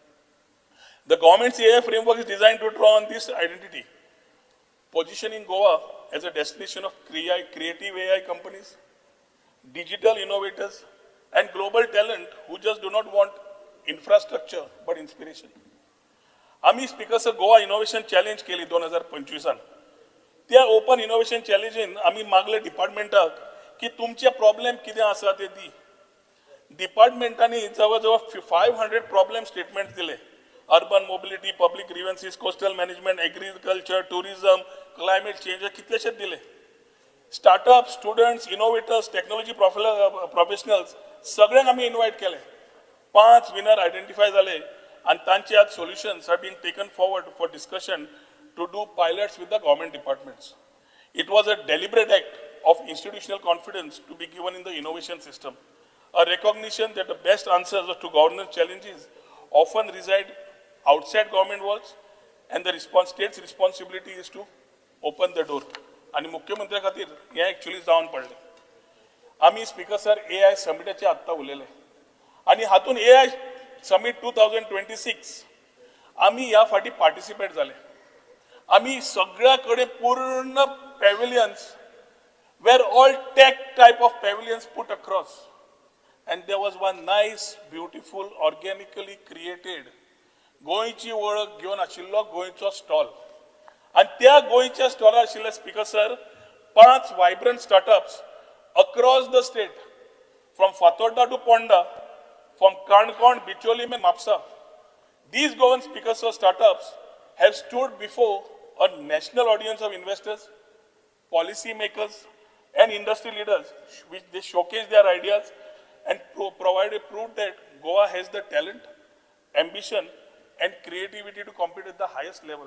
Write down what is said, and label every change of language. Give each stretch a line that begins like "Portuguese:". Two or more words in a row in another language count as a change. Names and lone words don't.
English: The government's AI framework is designed to draw on this identity, positioning Goa as a destination of creative AI companies, digital innovators, and global talent who just do not want infrastructure but inspiration.
Konkani: आम्ही स्पीकर्स गोवा इनोव्हेशन चॅलेंज केली 2025 त्या ओपन इनोव्हेशन चॅलेंजीन आम्ही मागले डिपार्टमेंटाक की तुमचे प्रॉब्लेम कितें आसा ते दी. डिपार्टमेंटांनी जवळजवळ 500
English: problem statement
Konkani: दिले.
English: urban mobility, public grievances, coastal management, agriculture, tourism, climate change
Konkani: कितलेशेच दिले.
English: startup, students, innovators, technology professionals
Konkani: सगळ्यांक आम्ही इन्व्हाइट केले.
English: 5 winner identify झाले and
Konkani: तांचे आज
English: solutions are being taken forward for discussion to do pilots with the government departments. It was a deliberate act of institutional confidence to be given in the innovation system, a recognition that the best answers to governance challenges often reside outside government walls and the state's responsibility is to open the door.
Konkani: आणि मुख्यमंत्री खातीर हे ॲक्च्युअली जावन पडले. आम्ही स्पीकर सर AI समिटाचे आत्ता उलयले आणि हातून AI समिट 2026 आम्ही या फाटी पार्टिसिपेट झाले. आम्ही सगळ्याकडे पूर्ण
English: pavilions where all tech type of pavilions put across and there was one nice beautiful organically created
Konkani: गोंयची वळख घेवन आशिल्लो गोंयचो स्टॉल आणि त्या गोंयच्या स्टॉलार आशिल्ले स्पीकर सर
English: 5 vibrant startups across the state from Fatorda to Ponda, from Karnkon, Bicholim and Mapsa. These government speakers or startups have stood before a national audience of investors, policy makers and industry leaders, which they showcase their ideas and provide a proof that Goa has the talent, ambition and creativity to compete at the highest level.